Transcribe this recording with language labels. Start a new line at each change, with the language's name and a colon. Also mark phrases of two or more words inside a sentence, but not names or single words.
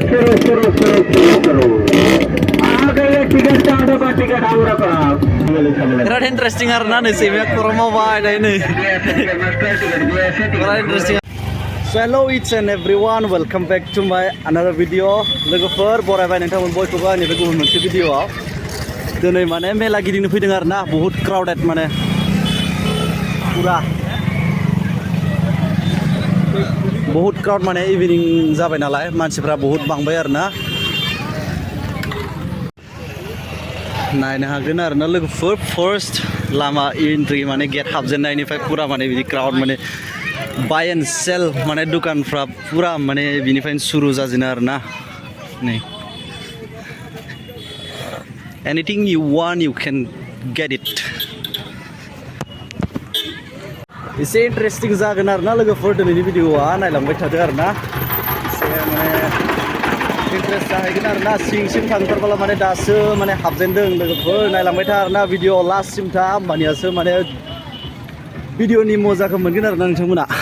Bodo: बिराद इन्टारेस्टिं आरोना नै सैमाया खर' मावबाय दायो नै बिराद इन्टारेस्टिं
English: So hello each and everyone, welcome back to my another video.
Bodo: लोगोफोर बरायबाय नोंथांमोन बयखौबो आंनि बे गुबुन मोनसे भिडियोआव दिनै माने मेला गिदिंनो फैदों आरोना बहुत क्राउडेड माने पुरा बहुत क्राउड माने इभिनिं जाबाय नालाय मानसिफ्रा बहुत बांबाय आरोना नायनो हागोन आरोना लोगोफोर फार्स्ट लामा एन्ट्रि माने गेट हाबजेननायनिफ्राय पुरा माने बिदि क्राउड माने
English: buy and sell
Bodo: माने दुकानफ्रा पुरा माने बिनिफ्रायनो सुरु जाजेनो आरोना नै
English: anything you want you can get it
Bodo: एसे इन्टारेस्टिं जागोन आरोना लोगोफोर दिनैनि भिडिअआ नायलांबाय थादो आरोना एसे माने इन्टारेस्ट जाहैगोन आरोना सिंसिम थांथारबोला माने दासो माने हाबजेनदों लोगोफोर नायलांबाय था आरोना भिडिअ लास्टसिम था होमबानियासो माने भिडिअनि मजाखौ मोनगोन आरोना नोंथांमोना